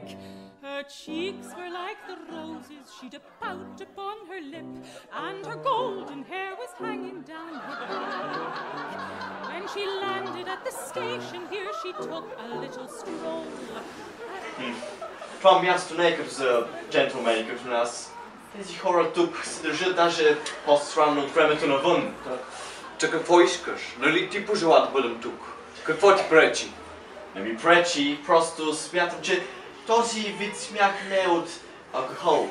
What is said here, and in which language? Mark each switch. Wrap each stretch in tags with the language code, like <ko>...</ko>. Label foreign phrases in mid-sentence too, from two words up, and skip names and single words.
<en>Her cheeks were like the roses, she'd a pout upon her lip, and her golden hair was hanging down her back. When she landed at the station here, she took a little stroll.</en> <bg>Това място не е като за джентлмени като нас. Тези хора тук се държат даже по-странно от времето навън. Та какво искаш? Нали ти пожела да бъдем тук? Какво ти пречи? Не ми пречи, просто смятам, че този вид смях не е от алкохол.</bg>